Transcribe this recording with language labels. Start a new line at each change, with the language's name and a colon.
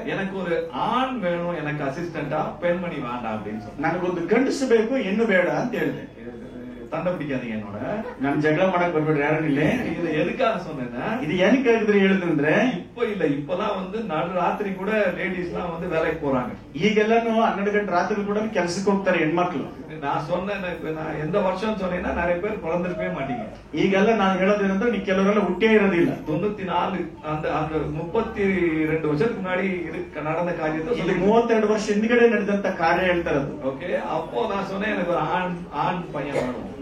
Tamil: எனக்கு ஒரு ஆண் வேணும், எனக்கு அசிஸ்டண்டா, பெண்மணி வேண்டாம் அப்படின்னு சொன்னேன்.
Kannada: ನನಗೊಂದು ಗಂಡಸು ಬೇಕು, ಹೆಣ್ಣು ಬೇಡ ಅಂತ ಹೇಳಿದೆ.
Tamil: சண்டை பிடிக்காதீங்க என்னோட,
Kannada: ನಾನು ಜಗಳ ಮಾಡಕ್ ಬರ್ಬೇಡ್ರಿ ಯಾರು ಇಲ್ಲ.
Tamil: இது எதுக்காக சொன்னேன்னா,
Kannada: இது ಏನಕ್ಕೆ ಹೇಳಿದ್ರೆ ಹೇಳಿದ್ರೆ,
Tamil: இப்பெல்லாம் வந்து நடு ராத்திரி கூட லேடிஸ் எல்லாம் வந்து வேலைக்கு போறாங்க.
Kannada: ಈಗೆಲ್ಲಾನು 12 ಗಂಟೆ ರಾತ್ರಿ ಕೂಡ ಕೆಲ್ಸಕ್ಕೆ ಹೋಗ್ತಾರೆ ಹೆಣ್ಮಕ್ಳು.
Tamil: நான் சொன்னேன், நான் எந்த வருஷம் சொன்னேன்னா நிறைய பேர் பிறந்திருக்கவே மாட்டீங்க.
Kannada: ಈಗೆಲ್ಲ ನಾನು ಹೇಳೋದೇನಂದ್ರೆ, ನೀವು ಕೆಲವರೆಲ್ಲ ಹುಟ್ಟೇ ಇರೋದಿಲ್ಲ.
Tamil: 94 அந்த 32 வருஷத்துக்கு முன்னாடி நடந்த காரியத்தை
Kannada: 32 ವರ್ಷ ಹಿಂದ್ಗಡೆ ನಡೆದಂತ ಕಾರ್ಯ ಹೇಳ್ತಾರದು.
Tamil: ஓகே, அப்போ நான் சொன்னேன், எனக்கு ஒரு ஆண் பையன் வேணும்,